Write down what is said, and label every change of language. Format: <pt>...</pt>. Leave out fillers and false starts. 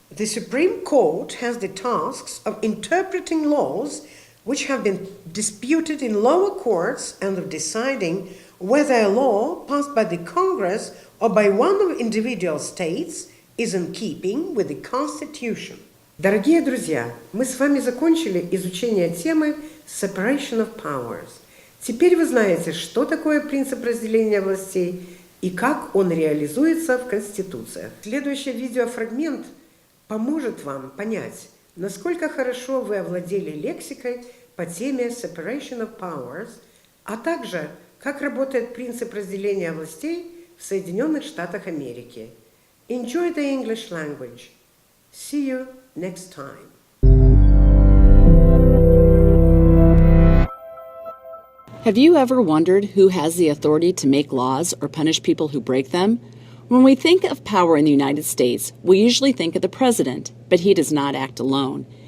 <en>The Supreme Court has the tasks of interpreting laws which have been disputed in lower courts and of deciding whether a law passed by the Congress or by one of individual states is in keeping with the Constitution.</en> <ru>Дорогие друзья, мы с вами закончили изучение темы Separation of Powers. Теперь вы знаете, что такое принцип разделения властей и как он реализуется в Конституциях. Следующий видеофрагмент поможет вам понять, насколько хорошо вы овладели лексикой по теме Separation of Powers, а также как работает принцип разделения властей в Соединенных Штатах Америки.</ru> <en>Enjoy the English language. See you next time. Have you ever wondered who has the authority to make laws or punish people who break them? When we think of power in the United States, we usually think of the president, but he does not act alone.</en>